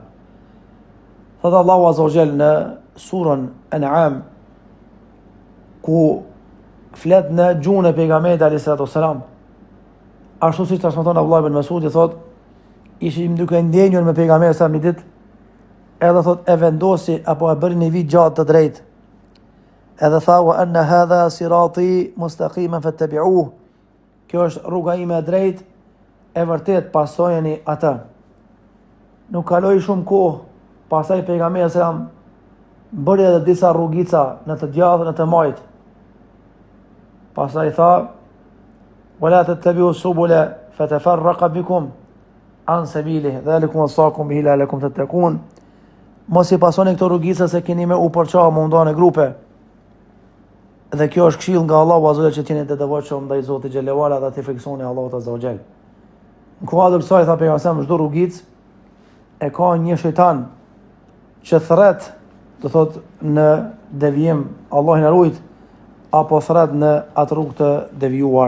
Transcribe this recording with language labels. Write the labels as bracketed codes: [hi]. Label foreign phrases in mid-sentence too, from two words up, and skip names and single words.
[sq] Thot Allahu azza wa jall në surën An'am, ku flet në gjuhën e pejgamberit [ar] عليه السلام, [sq] ashtu siç transmeton Abdullah ibn Mas'ud, i thot, ishim duke ndjenjur me pejgamberin sa një ditë, edhe thot e vendosi apo e bëri një vit gjatë të drejtë, edhe tha [ar] وأن هذا صراطي مستقيما فاتبعوه, [sq] kjo është rruga ime e drejtë, e vërtet pasojeni atë. Nuk kaloi shumë kohë, pastaj pejgamberi selam bëri edhe disa rrugica në të djathtë, në të majt. Pastaj tha [ar] ولا تتبعوا السبل فتفرق بكم عن سبيله ذلكم وصاكم به لعلكم تتقون. [sq] Mos i pasoni këto rrugica se keni me u përçarë, më ndonë grupe. Dhe kjo është këshill nga Allahu [ar] عز وجل [sq] që t'jeni të devotshëm ndaj Zotit xhallahu ala dhe të friksoni Allahut [ar] عز وجل. [sq] Në kuadër kësaj tha pejgamberi çdo rrugicë e ka një shejtan që thret, do thot në devijim, Allah na ruajt, apo thret në atë rrugë të devijuar.